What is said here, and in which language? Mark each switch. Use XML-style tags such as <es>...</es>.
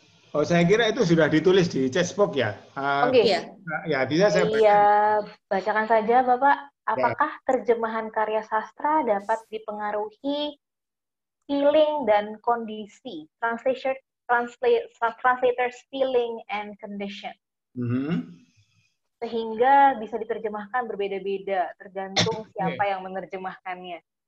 <id>Oh, saya kira itu sudah ditulis di chatbox ya. Oke. Ya, bisa saya baca. Iya, bacakan saja Bapak. Apakah terjemahan karya sastra dapat dipengaruhi feeling dan kondisi?</id> <en>Translator's feeling and condition.</en> <id>Sehingga bisa diterjemahkan berbeda-beda, tergantung siapa yang menerjemahkannya.</id>